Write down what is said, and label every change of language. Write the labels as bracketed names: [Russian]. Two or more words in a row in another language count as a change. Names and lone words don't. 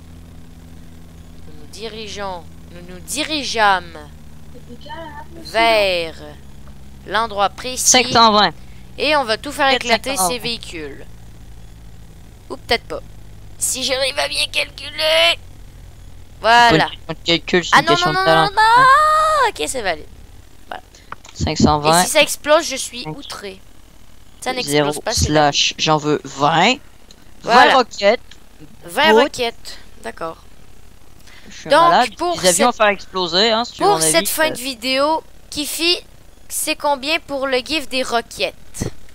[French] Nous nous dirigeâmes vers l'endroit précis. 520. Et on va tout faire éclater 520. ces véhicules. Ou peut-être pas. Si j'arrive à bien calculer. Voilà. Calcul, Ah non, non, non, non, non. Ok, c'est valide. 520. Et si ça explose, je suis outré. Ça n'explose pas, c'est slash, j'en veux 20. Voilà. 20 roquettes. 20 Good. roquettes. D'accord. Je suis Donc, malade. pour Les avions à cette- faire exploser, hein, si tu veux Pour mon cette avis, fin de vidéo, Kifi, c'est combien pour le gif des roquettes?